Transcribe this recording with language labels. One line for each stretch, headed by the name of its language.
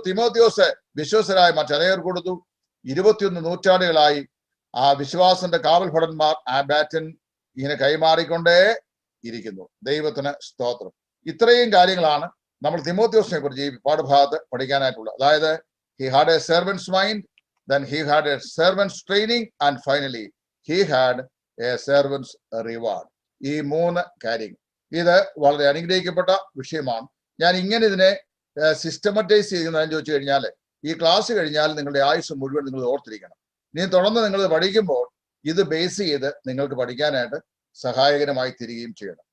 Malayalam: തിമോത്തിയോസ് വിശ്വസ്തരായ മറ്റനേകർക്ക് കൊടുത്തു. 21 നൂറ്റാണ്ടുകളായി ആ വിശ്വാസന്റെ കാവൽഭടന്മാർ ആ ബാറ്റൺ ഇങ്ങനെ കൈമാറിക്കൊണ്ടേ ഇരിക്കുന്നു. ദൈവത്തിന് സ്തോത്രം. ഇത്രയും കാര്യങ്ങളാണ് നമ്മൾ തിമോത്തിയോസിനെ കുറിച്ച് ഈ പാഠഭാഗത്ത് പഠിക്കാനായിട്ടുള്ളത്.
English: അതായത്, he had a servant's mind, then he had a servant's training, and finally he had a servant's reward.
Malayalam: ഈ 3 കാര്യങ്ങൾ, ഇത് വളരെ അനുഗ്രഹിക്കപ്പെട്ട വിഷയമാണ്. ഞാൻ ഇങ്ങനെ ഇതിനെ സിസ്റ്റമറ്റൈസ് ചെയ്യുന്നതെന്ന് ചോദിച്ചു കഴിഞ്ഞാൽ, ഈ ക്ലാസ് കഴിഞ്ഞാൽ നിങ്ങളുടെ ആയുസ് മുഴുവൻ നിങ്ങൾ ഓർത്തിരിക്കണം. ഇനി തുടർന്ന് നിങ്ങൾ പഠിക്കുമ്പോൾ ഇത് ബേസ് ചെയ്ത് നിങ്ങൾക്ക് പഠിക്കാനായിട്ട് സഹായകരമായി തീരുകയും ചെയ്യണം.